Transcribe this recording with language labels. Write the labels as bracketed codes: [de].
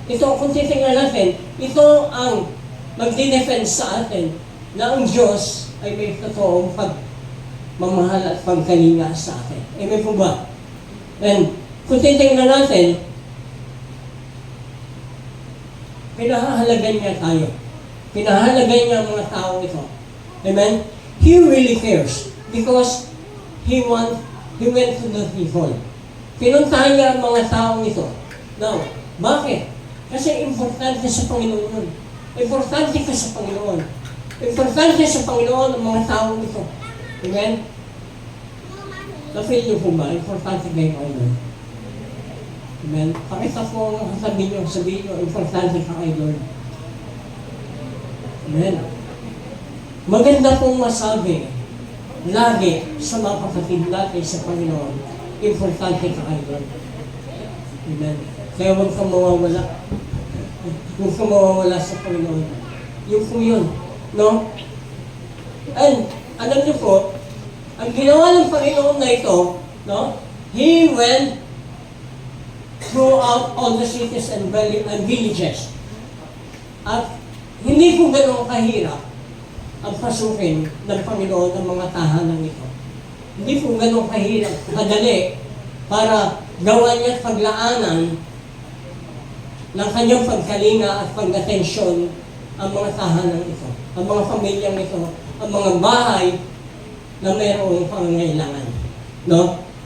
[tl] Ito, kung titingnan natin, ito ang magdi-defend sa atin na ang Diyos ay may totoong pagmamahal at pagkalinga sa atin. Amen po ba? And kung titingnan natin, pinahahalagan niya tayo. Pinahahalagan niya ang mga tao ito. Amen? [en] He really cares because He went to the people. [tl] Pinuntahan niya ang mga taong ito. Now, bakit? Kasi importante sa Panginoon. Importante ka sa Panginoon. Importante sa Panginoon ang mga taong ito. Amen? Na-feel niyo po ba? Importante kayo kay Lord. Amen? Pakita po ang sabihin niyo, importante ka kay Lord. Amen? Maganda pong masabi, lagi sa mga kapatid natin sa Panginoon, importante ka kay Lord. Amen. Kaya huwag kang mawawala. Huwag kang mawawala sa Panginoon. Yun po yun. No? And, alam niyo po, ang ginawa ng Panginoon na ito, no? [en] He went throughout all the cities and villages. [tl] At hindi po ganun kahirap ang pasukin ng Panginoon ng mga tahanan ito. Hindi po ganun kahirap, kadali, para gawa niya at paglaanan ng kanyang pagkalinga at pag-atensyon ang mga tahanan ito, ang mga pamilyang ito, ang mga bahay na mayroong pangangailangan. No?